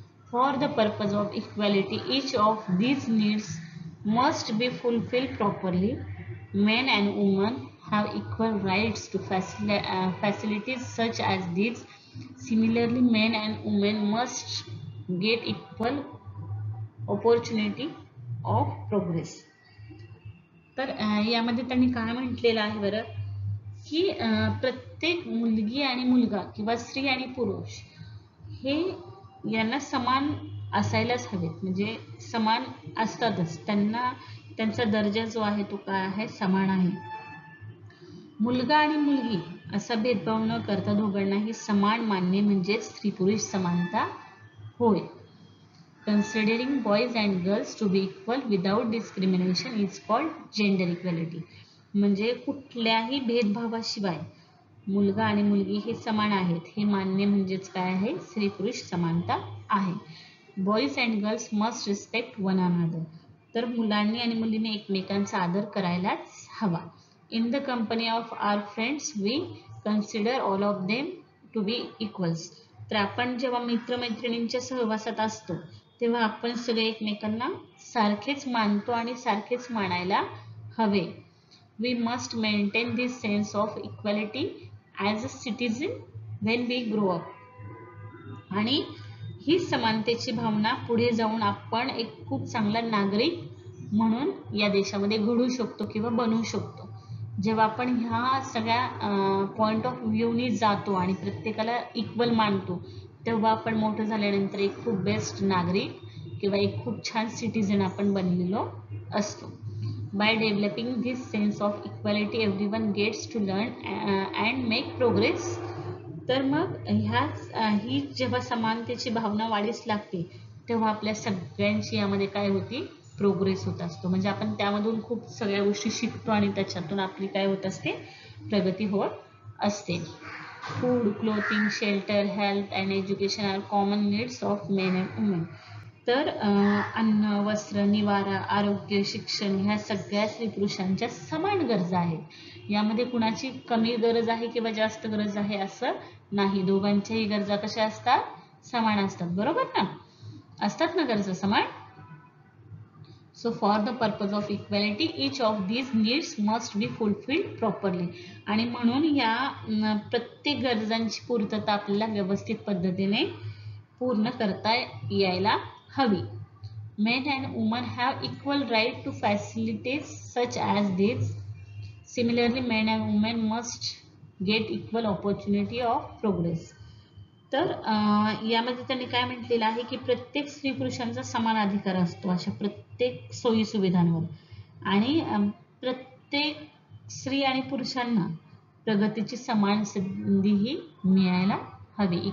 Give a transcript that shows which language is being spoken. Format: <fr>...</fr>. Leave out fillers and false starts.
<en>For the purpose of equality, each of these needs must be fulfilled properly. Men and women have equal rights to facilities such as these. Similarly, men and women must get equal opportunity of progress.</en> <mr>तर यामध्ये त्यांनी काय म्हटलेलं आहे बरं, की प्रत्येक मुलगी आणि मुलगा किंवा स्त्री आणि पुरुष हे यांना समान असायलाच हवेत. म्हणजे समान असतातच, त्यांना त्यांचा दर्जा जो आहे तो काय आहे, समान आहे. मुलगा आणि मुलगी असा भेदभाव न करता दोघांनाही समान मानणे म्हणजे स्त्री पुरुष समानता होय.</mr> <en>Considering boys and girls to be equal without discrimination is called gender equality.</en> <mr>म्हणजे कुठल्याही भेदभावाशिवाय मुलगा आणि मुलगी हे समान आहेत हे मानणे म्हणजेच काय आहे, स्त्री पुरुष समानता आहे.</mr> <en>Boys and girls must respect one another.</en> <mr>तर मुलांनी आणि मुलींनी एकमेकांचा आदर करायलाच हवा.</mr> <en>In the company of our friends we consider all of them to be equals.</en> <mr>तर आपण जेव्हा मित्रमैत्रिणींच्या सहवासात असतो तेव्हा आपण सगळे एकमेकांना सारखेच मानतो आणि सारखेच मानायला हवे.</mr> <en>We must maintain this sense of equality as a citizen when we grow up.</en> <mr>आणि ही समानतेची भावना पुढे जाऊन आपण एक खूप चांगला नागरिक म्हणून या देशामध्ये घडू शकतो किंवा बनवू शकतो. जेव्हा आपण ह्या सगळ्या पॉइंट ऑफ व्ह्यूनी जातो आणि प्रत्येकाला इक्वल मानतो तेव्हा आपण मोठं झाल्यानंतर एक खूप बेस्ट नागरिक किंवा एक खूप छान सिटीजन आपण बनलेलो असतो.</mr> <en>By developing this sense of equality, everyone gets to learn and make progress.</en> <mr>तर मग ही जेव्हा समानतेची भावना वाढीस लागते तेव्हा आपल्या सगळ्यांची यामध्ये काय होती, प्रोग्रेस होत असतो. म्हणजे आपण त्यामधून खूप सगळ्या गोष्टी शिकतो आणि त्याच्यातून आपली काय होत असते, प्रगती होत असते.</mr> <en>Food, clothing, shelter, health and education are common needs of men and women.</en> <mr>तर अन्न, वस्त्र, निवारा, आरोग्य, शिक्षण ह्या सगळ्या स्त्री पुरुषांच्या समान गरजा आहेत. यामध्ये कुणाची कमी गरज आहे किंवा जास्त गरज आहे असं नाही. दोघांच्याही गरजा कशा असतात? समान असतात. बरोबर ना? असतात ना गरजा समान?</mr> <en>So for the purpose of equality, each of these needs must be fulfilled properly.</en> <mr>आणि म्हणून या प्रत्येक गरजांची पूर्तता आपल्याला व्यवस्थित पद्धतीने पूर्ण करता यायला हवी.</mr> <en>Men and women have equal right to facilities such as these. Similarly, men and women must get equal opportunity of progress.</en> <mr>तर यामध्ये त्यांनी काय म्हटलेलं आहे की प्रत्येक स्त्री पुरुषांचा समान अधिकार असतो अशा प्रत्येक सोयी सुविधांवर, आणि प्रत्येक स्त्री आणि पुरुषांना प्रगतीची समान संधीही मिळायला हवी.</mr>